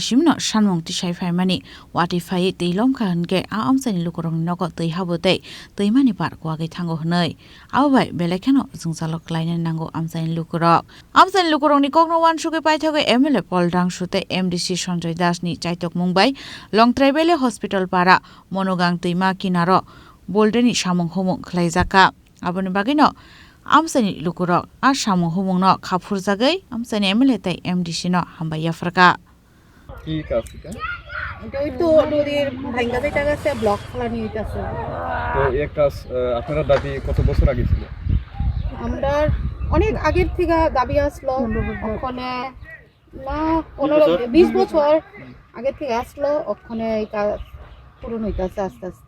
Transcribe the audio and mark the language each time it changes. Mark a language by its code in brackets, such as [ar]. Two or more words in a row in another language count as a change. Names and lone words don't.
[trp] Shimno Shanmong Tishai Faimani Wati Fai Tilom Kange Amsani Lukurong Nogo Tui Habute Tuimani Park Wagi Tango Hanoi Awai Belekano Zungsalok Line Nango Amsani Lukurok Amsani Lukurong ni Kogno Wan Shuke Paitoge MLA Poldang Sutai MDC Sanjay Das ni Chaitok Mumbai Long Travel Hospital para Monogang Tuima Kinaro Boldeni Shamong Homong Klaizaka Aboni Bagino Amsani Lukurok আর Shamong Homong no Khapur Jagai Amsani MLA tai MDC no Hambaya Fraka [bn] কি কাজ এটা এটা ওই তো নদীর ভাঙ্গা যেটা আছে ব্লক ফলানি হইতাছে তো এই কাজ আপনারা দাবি কত বছর আগে ছিল আমরা অনেক আগের থেকে দাবি আসলো ওখানে না 15-20 বছর আগে থেকে আসলো ওখানে এই কাজ পূরণ হইতাছে আস্তে আস্তে